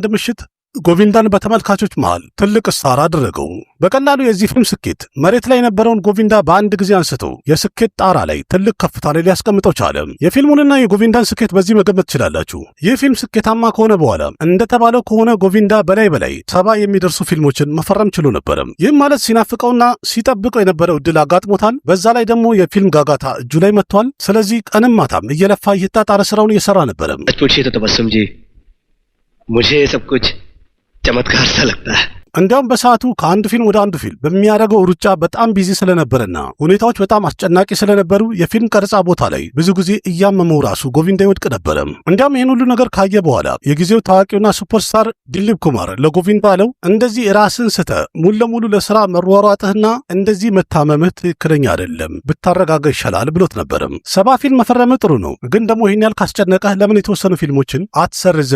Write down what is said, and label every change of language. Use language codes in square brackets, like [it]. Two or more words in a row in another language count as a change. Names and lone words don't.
[am] ምሽት ጎቪንዳን በተመልካቾች መሃል ትልቅ ስታር አደረገው። በቀላሉ የዚህ ፊልም ስኬት መሬት ላይ የነበረውን ጎቪንዳ በአንድ ጊዜ አንስቶ የስኬት ጣራ ላይ ትልቅ ከፍታ ላይ ሊያስቀምጠው ቻለ። የፊልሙንና የጎቪንዳን ስኬት በዚህ መገመት ትችላላችሁ። ይህ ፊልም ስኬታማ ከሆነ በኋላ እንደተባለው ከሆነ ጎቪንዳ በላይ 70 የሚደርሱ ፊልሞችን መፈረም ችሎ ነበረ። ይህም ማለት ሲናፍቀውና ሲጠብቀው የነበረው እድል አጋጥሞታል። በዛ ላይ ደግሞ የፊልም ጋጋታ እጁ ላይ መጥቷል። ስለዚህ ቀንም ማታም እየለፋ እየጣጣረ ስራውን እየሰራ ነበረ። [hi] मुझे सब कुछ चमत्कार सा लगता है। [am] እንዲያውም በሰዓቱ ከአንድ ፊልም ወደ አንዱ ፊልም በሚያደርገው ሩጫ በጣም ቢዚ ስለነበረና ሁኔታዎች በጣም አስጨናቂ ስለነበሩ የፊልም ቀረጻ ቦታ ላይ ብዙ ጊዜ እያመመው ራሱ ጎቪንዳ ይወድቅ ነበረ። እንዲያውም ይህን ሁሉ ነገር ካየ በኋላ የጊዜው ታዋቂውና ሱፐርስታር ዲሊፕ ኩማር ለጎቪንዳ አለው፣ እንደዚህ ራስን ስተ ሙሉ ለሙሉ ለስራ መሯሯጥህና እንደዚህ መታመምህ ትክክለኛ አይደለም፣ ብታረጋጋ ይሻላል ብሎት ነበረ። 70 ፊልም መፈረም ጥሩ ነው፣ ግን ደግሞ ይህን ያህል ካስጨነቀህ ለምን የተወሰኑ ፊልሞችን አትሰርዝም?